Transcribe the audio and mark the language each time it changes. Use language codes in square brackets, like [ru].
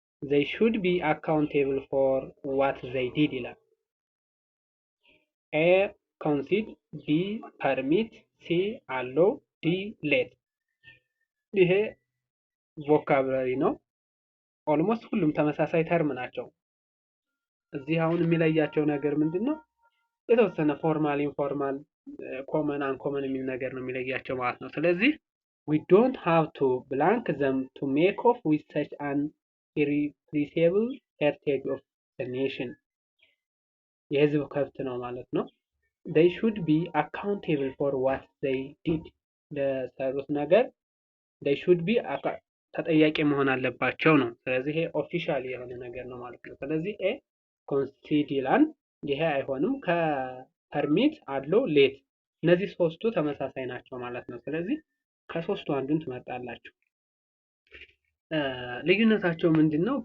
[en] They should be accountable for what they did [am] ይላል። [en] A concede፣ B permit፣ C allow፣ D let። [am] ይሄ ቮካብላሪ ነው። ኦልሞስት ሁሉም ተመሳሳይ ተርም ናቸው። እዚህ አሁን የሚለያቸው ነገር ምንድነው? የተወሰነ ፎርማል ኢንፎርማል ኮመን አንኮመን የሚል ነገር ነው የሚለያቸው ማለት ነው። ስለዚህ [en] we don't have to blank them to make off with such an irreplaceable heritage of the nation. [am] የህዝብ ከብት ነው ማለት ነው። [en] they should be accountable for what they did። [am] ለሰሩት ነገር [en] they should be [am] ተጠያቂ መሆን አለባቸው ነው። ስለዚህ ይሄ ኦፊሻሊ የሆነ ነገር ነው ማለት ነው። ስለዚህ ኤ ኮንሲድ ይላል። ይሄ አይሆንም። ከፐርሚት አለው ሌት እነዚህ ሶስቱ ተመሳሳይ ናቸው ማለት ነው። ስለዚህ ከሶስቱ አንዱን ትመርጣላችሁ። ልዩነታቸው ምንድነው?